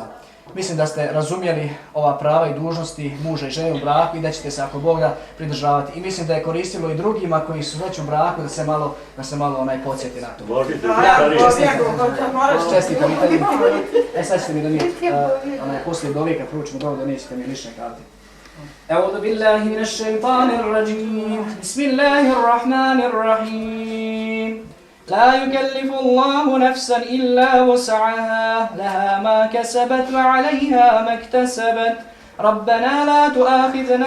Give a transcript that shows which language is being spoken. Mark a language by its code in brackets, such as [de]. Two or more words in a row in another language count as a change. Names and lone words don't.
[bs] Mislim da ste razumjeli ova prava i dužnosti muža i žene u braku i da ćete se ako Bog da pridržavati. I mislim da je koristilo i drugima koji su već u braku da se malo podsjeti na to. Čestitam. Sad ćete mi donijeti poslije dovijeka, pručimo dobro, donesite mi lične karte. [ar] أعوذ بالله من الشيطان الرجيم بسم الله الرحمن الرحيم لا يكلف الله نفسا إلا وسعها لها ما كسبت وعليها ما اكتسبت ربنا لا تؤاخذنا